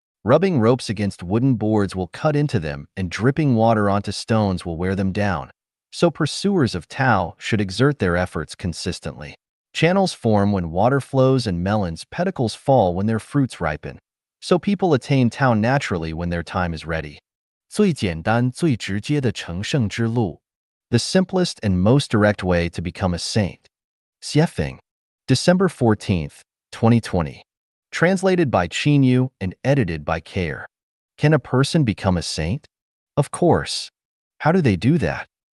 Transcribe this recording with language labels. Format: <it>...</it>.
<en>Rubbing ropes against wooden boards will cut into them, and dripping water onto stones will wear them down. So pursuers of Tao should exert their efforts consistently. Channels form when water flows and melons' pedicles fall when their fruits ripen. So people attain Tao naturally when their time is ready.</en> <zh>最简单、最直接的成圣之路.</zh> <en>The simplest and most direct way to become a saint. Xiefeng. December 14th, 2020. Translated by Qinyu and edited by Care. Can a person become a saint? Of course. How do they do that?</en>